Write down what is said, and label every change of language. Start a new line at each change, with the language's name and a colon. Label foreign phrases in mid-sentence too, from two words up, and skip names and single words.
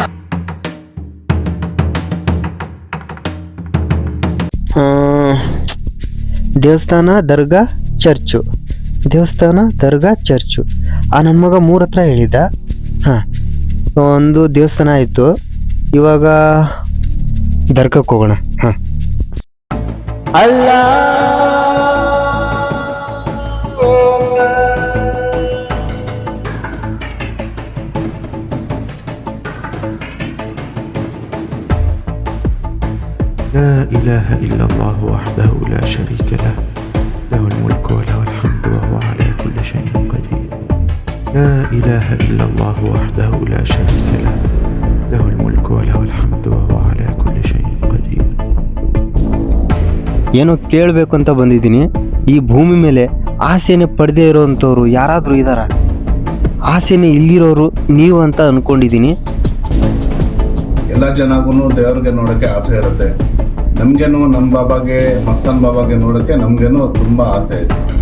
Kannada: ದೇವಸ್ಥಾನ, ದರ್ಗಾ, ಚರ್ಚು, ದೇವಸ್ಥಾನ, ದರ್ಗಾ, ಚರ್ಚು. ನನ್ನ ಮಗ 3 ಹತ್ರ ಹೇಳಿದ್ದ. ಒಂದು ದೇವಸ್ಥಾನ ಆಯಿತು, ಇವಾಗ ದರ್ಗಕ್ಕೆ ಹೋಗೋಣ. ಅಲ್ಲ
Arabic: لا إله إلا الله وحده لا شريك له له الملك وله الحمد وهو على كل شيء قدير. لا إله إلا الله وحده لا شريك له له الملك وله الحمد وهو على كل شيء قدير.
Kannada: ಏನೋ ಕೇಳಬೇಕು ಅಂತ ಬಂದಿದ್ದೀನಿ. ಈ ಭೂಮಿ ಮೇಲೆ ಆಸೆನೆ ಪಡೆದೇ ಇರೋವಂಥವ್ರು ಯಾರಾದರೂ ಇದ್ದಾರ? ಆಸೆನೆ ಇಲ್ಲಿರೋರು ನೀವು ಅಂತ ಅನ್ಕೊಂಡಿದ್ದೀನಿ. ಎಲ್ಲ ಜನಗೂ ದೇವ್ರಿಗೆ ನೋಡಕ್ಕೆ ಆಸೆ ಇರುತ್ತೆ. ನಮ್ಗೇನು ನಮ್ಮ ಬಾಬಾಗೆ, ಮಸ್ತಾನ್ ಬಾಬಾಗೆ ನೋಡಕ್ಕೆ ನಮ್ಗೇನು ತುಂಬಾ ಆಸೆ ಇದೆ.